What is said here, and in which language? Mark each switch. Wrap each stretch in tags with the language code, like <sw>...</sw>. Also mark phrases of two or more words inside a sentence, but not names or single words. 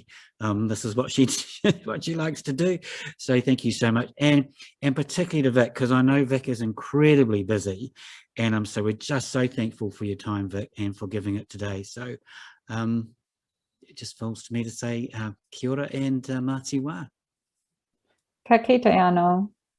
<en>This is what she likes to do. So thank you so much, and particularly to Vic, because I know Vic is incredibly busy, and so we're just so thankful for your time, Vic, and for giving it today. So it just falls to me to say</en> <mi>kia ora</mi> <en>and</en> <mi>mā te wā. Ka kite anō.</mi>